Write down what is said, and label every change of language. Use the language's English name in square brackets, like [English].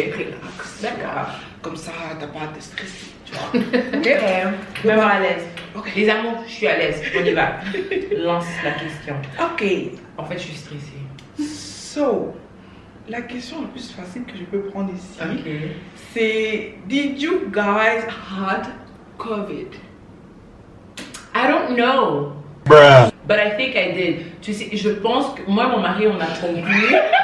[English] relax. [French] D'accord. Comme ça, t'as pas à te stresser, tu vois. Ok. Même à l'aise. Ok. Les amours, je suis à l'aise. On y va. Lance la question. Ok. En fait, je suis stressée. So, la question la plus facile que je peux prendre ici, Ok. c'est [English] Did you guys had COVID? I don't know. But I think I did. [French] Tu sais, je pense que moi, mon mari, on a conclu.